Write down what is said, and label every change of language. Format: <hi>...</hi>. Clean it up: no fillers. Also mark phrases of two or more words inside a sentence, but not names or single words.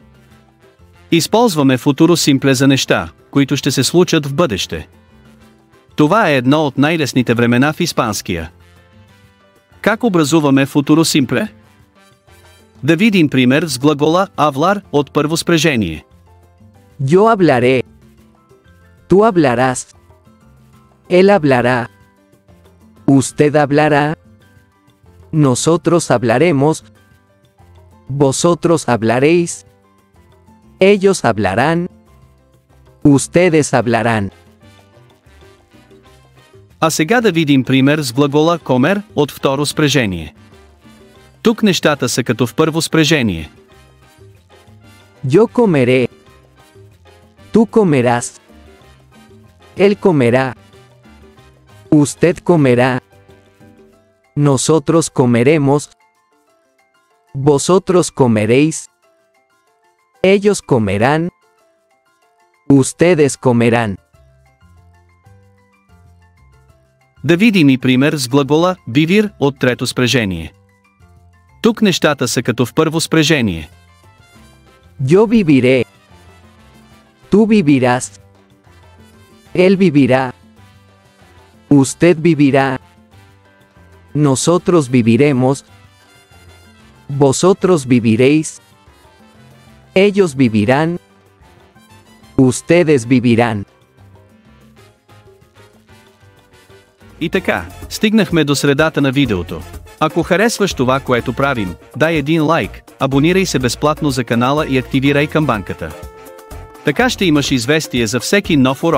<bg>Използваме</bg> <es>futuro simple</es> <bg>за неща, които ще се случат в бъдеще. Това е едно от най-лесните времена в испанския. Как образуваме</bg> <es>futuro simple?</es> <bg>Да видим пример с глагола hablar от първо спрежение.</bg> <es>Yo hablaré. Tú hablarás. Él hablará. Usted hablará. Nosotros hablaremos. Vosotros hablaréis. Ellos hablarán. Ustedes hablarán.</es> <bg>А сега да видим пример с глагола comer от второ спрежение. Тук нещата са като в първо спрежение.</bg> <es>Yo comeré. Tú comerás. Él comerá. Usted comerá. Nosotros comeremos. Vosotros comeréis. Ellos comerán. Ustedes comerán.</es> <bg>Да видим и пример с глагола vivir от трето спрежение. Тук нещата са като в първо спрежение.</bg> <es>Yo viviré. Tú vivirás. Él vivirá. Usted vivirá. Nosotros viviremos. Vosotros viviréis. Ellos vivirán. Ustedes vivirán.</es> <bg>И така, стигнахме до средата на видеото. Ако харесваш това, което правим, дай един лайк, абонирай се безплатно за канала и активирай камбанката. Така ще имаш известие за всеки нов урок.</bg>